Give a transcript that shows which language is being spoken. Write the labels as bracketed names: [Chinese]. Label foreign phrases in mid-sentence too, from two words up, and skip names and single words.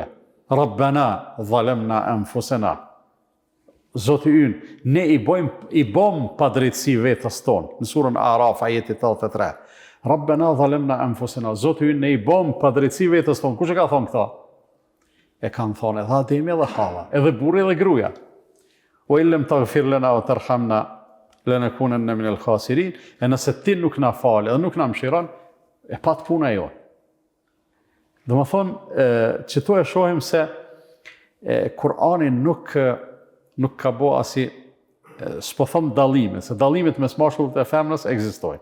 [Arabic] ربنا ظلمنا أنفسنا. [Albanian] Zoti ynë, ne i bom padrejtësi vetës tonë, në surën Araf, ajeti 83. [Arabic] ربنا ظلمنا أنفسنا. [Albanian] Zoti ynë, ne i bom padrejtësi vetës tonë. Kush e ka thonë këta? E kanë thonë edhe Ademi edhe Hava, edhe burri edhe gruaja. [Arabic] وإن لم تغفر لنا وترحمنا لنكونن من الخاسرين. [Albanian] E nëse ti nuk na fal, edhe nuk na mëshiron, e pat puna jonë. Dhe më thonë, që tu e shohim se Kur'ani nuk ka bo asi, s'po thëmë dalime, se dalimet mes mashkullit e femrës ekzistojnë.